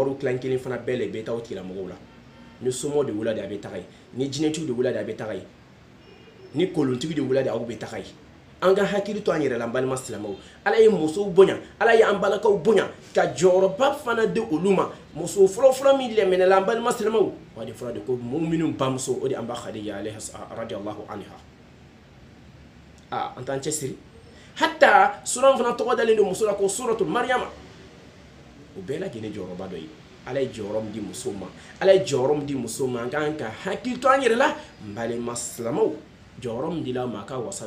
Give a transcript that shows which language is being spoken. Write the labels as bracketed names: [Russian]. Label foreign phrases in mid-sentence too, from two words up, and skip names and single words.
[Bambara] wariw kilan kelen fana bɛɛ le bɛ taa o tigilamɔgɔw la ni somaw de wula de a bɛ taga ye ni jinɛtigiw de wula de a bɛ taga ye ni kolontigi de wula de aw bɛ taga ye an ka hakili to an yɛrɛ la an balima silamɛw ala ye musow bonya ala ye an balakaw bonya ka jɔyɔrɔba fana di olu ma muso fɔlɔfɔlɔ min lɛmɛnɛla an balima silamɛw o de fɔra de ko mu'minu bamuso o de an ba Khadija [Arabic] رضي الله عنها [Bambara] an t'an cɛsiri hatta sura fana tɔgɔ dalen don muso la ko suratu Maryama o bɛɛ lajɛlen jɔyɔrɔba dɔ ye ala ye jɔyɔrɔ min di musow ma ala ye jɔyɔrɔ min di musow ma an kan ka hakili to an yɛrɛ la n balima silamɛw jɔyɔrɔ min dila ma ka wasa